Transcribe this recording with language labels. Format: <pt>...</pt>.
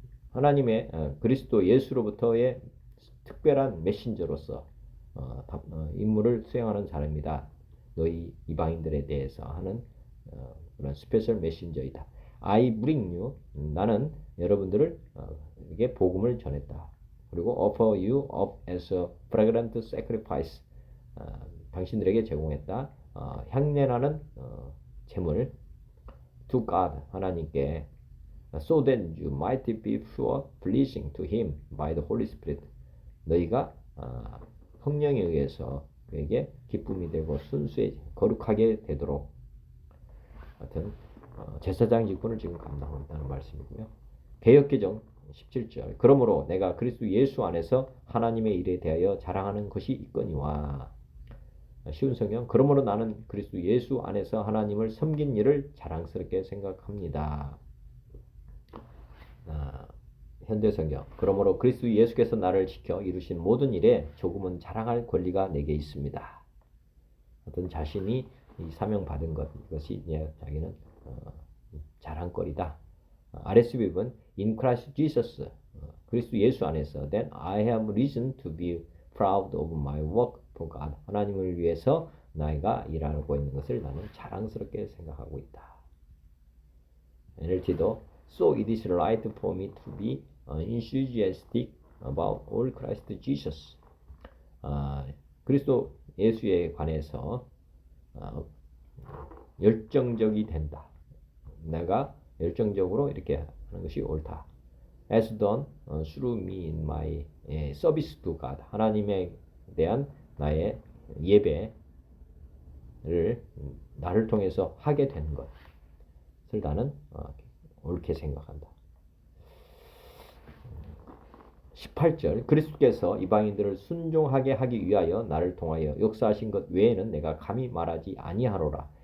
<ko>하나님의 그리스도 예수로부터의 특별한 메신저로서 임무를 수행하는 사람이다. 너희 이방인들에 대해서 하는 그런 스페셜 메신저이다.</ko> <en>I bring you,</en> <ko>나는 여러분들을 에게 복음을 전했다. 그리고</ko> <en>offer you up as a fragrant sacrifice,</en> <ko>당신들에게 제공했다. 향내나는 제물</ko> <en>to God,</en> <ko>하나님께</ko> <en>so that you might be pure, pleasing to Him by the Holy Spirit.</en> <ko>너희가 성령에 의해서 그에게 기쁨이 되고 순수해 거룩하게 되도록 하여튼 제사장 직분을 지금 감당하고 있다는 말씀이고요. 개역개정 17절 그러므로 내가 그리스도 예수 안에서 하나님의 일에 대하여 자랑하는 것이 있거니와. 쉬운 성경 그러므로 나는 그리스도 예수 안에서 하나님을 섬긴 일을 자랑스럽게 생각합니다. 현대 성경 그러므로 그리스도 예수께서 나를 지켜 이루신 모든 일에 조금은 자랑할 권리가 내게 있습니다. 어떤 자신이 이 사명 받은 것 이것이 자기는 자랑거리다.</ko> <en>RSV는 In Christ Jesus,</en> <ko>그리스도 예수 안에서</ko> <en>Then I have reason to be proud of my work for God.</en> <ko>하나님을 위해서 나이가 일하고 있는 것을 나는 자랑스럽게 생각하고 있다.</ko> <en>NLT도 So it is right for me to be enthusiastic about all Christ Jesus.</en> <ko>그리스도 예수에 관해서 열정적이 된다. 내가 열정적으로 이렇게 하는 것이 옳다.</ko> <en>As done through me in my service to God.</en> <ko>하나님에 대한 나의 예배를 나를 통해서 하게 된 것을 나는 옳게 생각한다. 18절 그리스도께서 이방인들을 순종하게 하기 위하여 나를 통하여 역사하신 것 외에는 내가 감히 말하지 아니하노라.</ko>